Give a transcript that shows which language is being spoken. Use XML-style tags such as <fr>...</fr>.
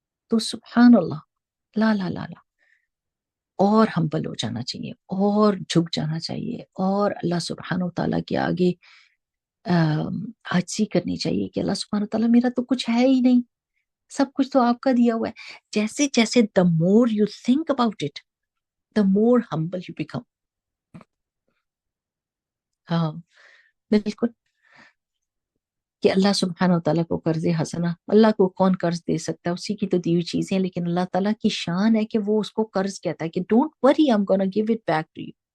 <ur>تو سبحان اللہ، لا لا لا لا، اور ہمبل ہو جانا چاہیے، اور جھک جانا چاہیے، اور اللہ سبحانہ و تعالیٰ کے آگے عاجزی کرنی چاہیے کہ اللہ سبحانہ و تعالیٰ میرا تو کچھ ہے ہی نہیں، سب کچھ تو آپ کا دیا ہوا ہے. جیسے جیسے</ur> <en>the more you think about it, the more humble you become.</en> <ur>ہاں بالکل، کہ اللہ سبحانہ و تعالیٰ کو قرض حسنہ، اللہ کو کون قرض دے سکتا ہے؟ اسی کی تو دی ہوئی چیزیں. لیکن اللہ تعالیٰ کی شان ہے کہ وہ اس کو قرض کہتا ہے کہ</ur> <en>Don't worry I'm gonna give it back to you.</en>